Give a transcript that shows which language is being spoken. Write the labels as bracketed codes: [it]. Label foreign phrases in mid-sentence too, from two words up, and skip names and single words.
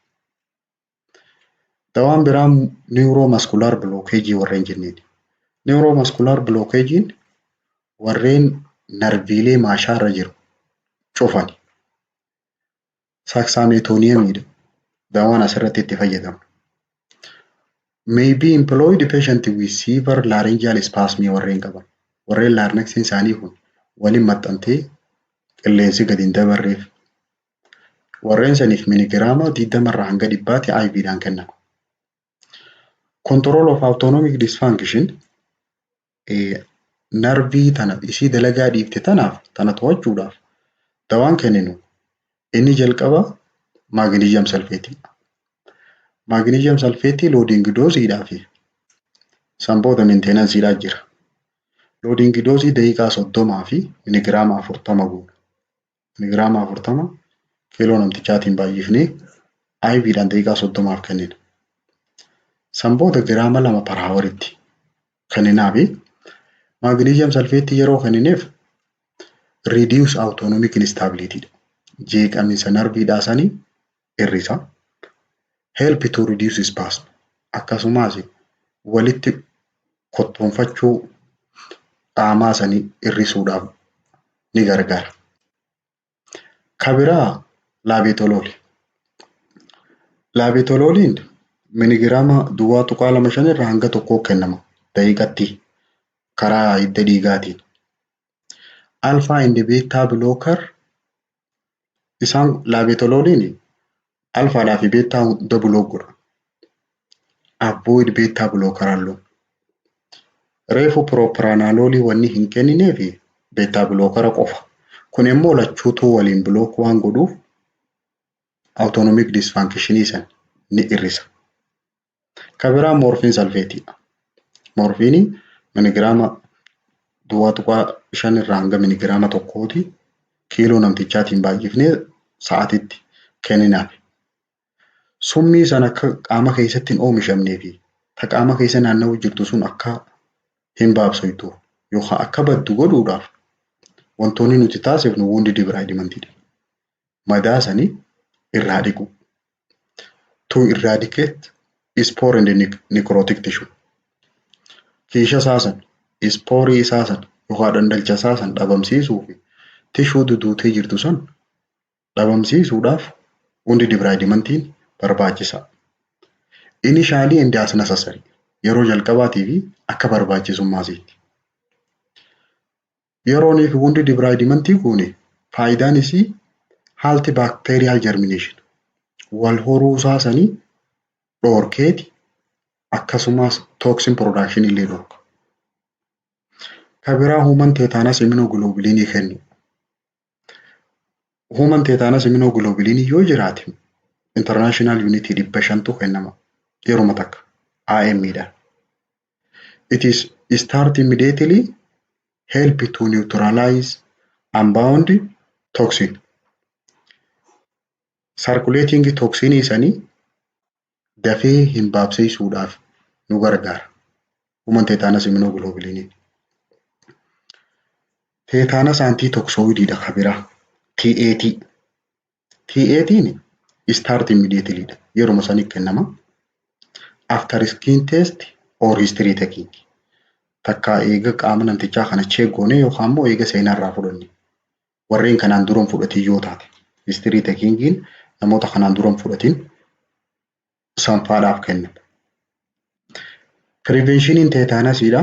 [om] Dawaan biraan [en] neuromuscular blockage [om] warreen jenneeti. [en] Neuromuscular blockage [om] warreen narviilee maashaarra jiru cufani. Saxametoniumidha. Dawaan asirratti itti fayyadamu. [en] May be employed patient with severe laryngeal spasm [om] warreen qaban. Warreen larynxin isaanii kun waliin maxxantee qilleensi gadi hin dabarreef. Warreen saniif miligiraama 20 irraa hanga 100tti IV dhaan kennama. [en] Control of autonomic dysfunction [om] narvii tana isii dalagaa dhiifte tanaaf tana to'achuudhaaf dawaan kenninu inni jalqaba magnesium sulfate. Magnesium sulfate loading doosiidhaa fi sanboota maintenanceedhaa jira. Loading doosii daqiiqaa 30 fi miligiraama 40 goona. Miligiraama 40 kiiloo namtichaatiin baay'ifnee IV dhaan daqiiqaa 30 kennina. San booda giraama 2 per houritti kenninaafi maagneeziyam salfeetii yeroo kennineef [en] reduce autonomic instability [om] dha. Jeeqamiinsa narviidhaa sanii hir'isa. [en] Help to reduce spasm. [om] Akkasumas walitti kottoonfachuu qaamaa sanii hir'isuudhaaf ni gargaara. Kan biraa laabetoloolii. Laabetolooliin miligiraama 0.25 irraa hanga 1 kennama daqiiqatti karaa hidda dhiigaatiin. [en] Alpha and beta blocker [om] isaan laabetolooliin alfaadhaa fi beetaa hunda block godha. [en] Avoid beta blocker alone. [om] Reefu propranoloolii wanni hin kenninee fi [en] beta blocker [om] qofa. Kun immoo lachuutuu waliin block waan godhuuf [en] autonomic dysfunction [om] san ni hir'isa. Kan biraa morfiin salfeetiidha. Morfiin miligiraama 0.5 irraa hanga miligiraama 1 kiiloo namtichaatiin baay'ifnee sa'aatitti kenninaaf. Summii sana akka qaama keessatti hin oomishamnee fi ta qaama keessa naanna'uu jirtu sun akka hin baabsoytu yookaan akka baddu godhuudhaaf wantoonni nuti taasifnu [en] wound debridement [om] dha. Madaa sanii irraa dhiqu. [en] To eradicate spore and necrotic tissue. [om] Kiisha saasan, ispoorii saasan yookaan dhandalcha saasan dhabamsiisuu fi tishuu duduutee jirtu san dhabamsiisuudhaaf [en] wound debridementiin [om] barbaachisa. [en] Initially and as necessary. [om] Yeroo jalqabaatii fi akka barbaachisummaasiitti. Yeroonii fi [en] wound debridementii [om] kun faayidaan isii [en] halt bacterial germination. [om] Wal horuu saasanii dhoorkeeti akkasumas [en] toxin production [om] illee dhorka. Kan biraa [en] human tetanus immunoglobulin [om] kennu. [en] Human tetanus immunoglobulin [om] yoo jiraate [en] international unity [om] 500 kennama yeroo takka IM dha. [en] It is start immediately help to neutralize unbound toxin. Circulating toxin [om] isanii dafee hin baabsiisuudhaaf nu gargaara. [en] Human tetanus immunoglobulin. Tetanus antitoxoid [om] dha kan biraa. TAT. TAT'n [en] start immediately [om] dha. Yeroo sanii kennama. [en] After skin test or history taking. [om] Takka eega qaama namtichaa kana check goone yookaan immoo eega seenarraa fudhanne. Warreen kanaan duran fudhatin yoo taate. [en] History takingin [om] namoota kanaan duran fudhatin sanfaadhaaf kennama. Preventioniin teetaanasiidha.